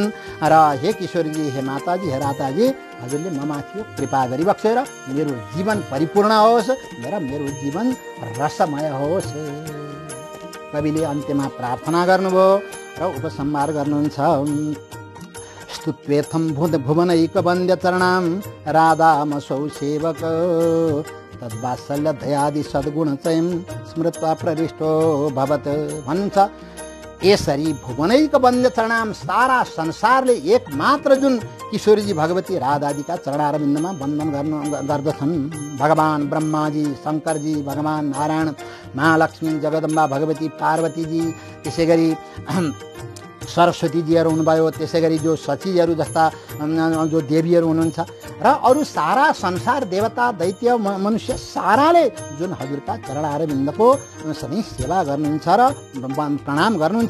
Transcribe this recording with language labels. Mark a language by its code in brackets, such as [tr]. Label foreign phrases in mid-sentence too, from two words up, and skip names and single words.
[ne] र हे किशोरजी, हे माताजी, हे राताजी, हजुरले ममाथि कृपा गरिबक्सेर मेरो जीवन परिपूर्ण होस्, मेरो जीवन रसमय होस्। कविले अन्त्यमा प्रार्थना गर्नुभयो र उपसंहार गर्नुहुन्छ। [sa] स्तुत्वेथं भुवनैकवन्द्य चरणां राधामसौ सेवक तद्वात्सल्य दयादि सद्गुणचयं स्मृत्वा प्रविष्टो भवत् भन्छ। [ne] यसरी [sa] भुवनैकवन्द्य चरणां, [ne] सारा संसारले एकमात्र जुन किशोरजी भगवती राधाजीका चरणारविन्दमा वन्दन गर्दछन्। भगवान ब्रह्माजी, शङ्करजी, भगवान नारायण, महालक्ष्मी, जगदम्बा भगवती, पार्वतीजी, त्यसै गरी सरस्वतीजीहरू हुनुभयो, त्यसै गरी जो सचीहरू जस्ता जो देवीहरू हुनुहुन्छ र अरू सारा संसार, देवता, दैत्य, मनुष्य साराले जुन हजुरका चरणारविन्दको सधैँ सेवा गर्नुहुन्छ र प्रणाम गर्नुहुन्छ।